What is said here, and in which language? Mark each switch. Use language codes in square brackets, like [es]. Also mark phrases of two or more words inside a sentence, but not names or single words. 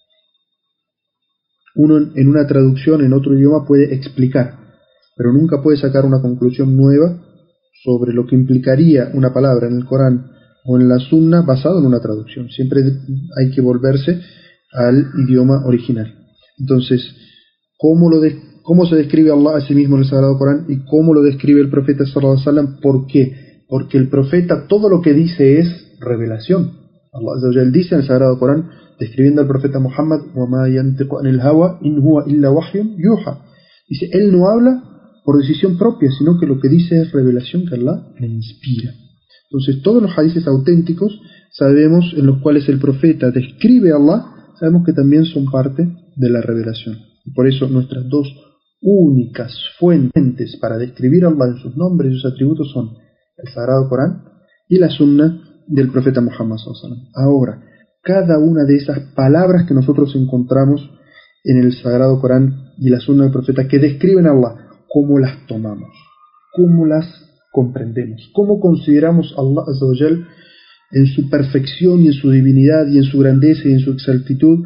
[es] Uno en una traducción en otro idioma puede explicar, pero nunca puede sacar una conclusión nueva sobre lo que implicaría una palabra en el Corán o en la Sunna basado en una traducción. Siempre hay que volverse al idioma original. Entonces, ¿cómo se describe Allah a sí mismo en el Sagrado Corán y cómo lo describe el profeta sallallahu alaihi wasallam? ¿Por qué? Porque el profeta todo lo que dice es revelación. [ar] الله عز وجل [es] dice en el Sagrado Corán, describiendo al profeta Muhammad, [ar] وَمَا يَنْتِقُ عَنِ الْهَوَى إِنْ هُوَ إِلَّا وَحْيٌ يُوحَى. [es] Dice, él no habla por decisión propia, sino que lo que dice es revelación que Allah le inspira. Entonces, todos los hadices auténticos sabemos en los cuales el profeta describe a Allah, sabemos que también son parte de la revelación. Y por eso nuestras dos únicas fuentes para describir a Allah en sus nombres y sus atributos son el Sagrado Corán y la Sunna del profeta Muhammad [ar] صلى الله عليه وسلم. [es] Ahora, cada una de esas palabras que nosotros encontramos en el Sagrado Corán y la Sunna del profeta que describen a Allah, ¿cómo las tomamos? ¿Cómo las comprendemos? ¿Cómo consideramos a [ar] الله عز وجل [es] en su perfección y en su divinidad y en su grandeza y en su exactitud?